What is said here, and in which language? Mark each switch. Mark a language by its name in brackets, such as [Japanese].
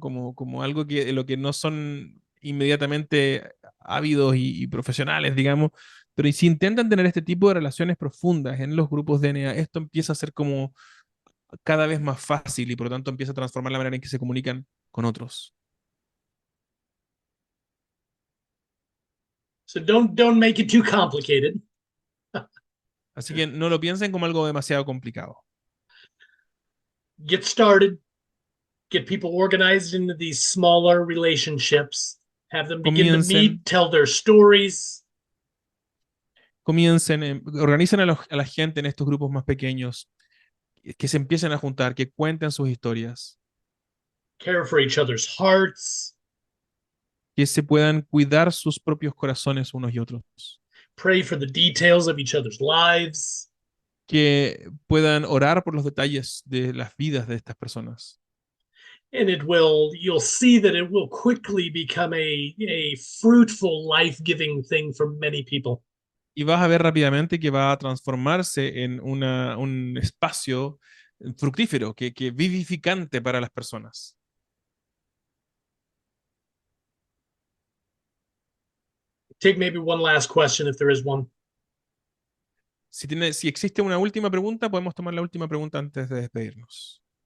[Spanish] Como algo que de lo que no son inmediatamente ávidos y profesionales, digamos, pero si intentan tener este tipo de relaciones profundas en los grupos DNA, esto empieza a ser como cada vez más fácil y por lo tanto empieza a transformar la manera en que se comunican con otros. [English] So don't make it too complicated. [Spanish] Así que no lo piensen como algo demasiado complicado. [English] Get started. Get people organized into these smaller relationships. Have them begin to meet, tell their stories. [Spanish] Organicen a la gente en estos grupos más pequeños, que se empiecen a juntar, que cuenten sus historias. [English] Care for each other's hearts. [Spanish] Que se puedan cuidar sus propios corazones unos y otros. [English] Pray for the details of each other's lives. [Spanish] Que puedan orar por los detalles de las vidas de estas personas. [English] And you'll see that it will quickly become a fruitful, life-giving thing for many people. [Spanish] Y vas a ver rápidamente que va a transformarse en un espacio fructífero, que vivificante para las personas. [English] Take maybe one last question if there is one. [Spanish] Si existe una última pregunta, podemos tomar la última pregunta antes de despedirnos.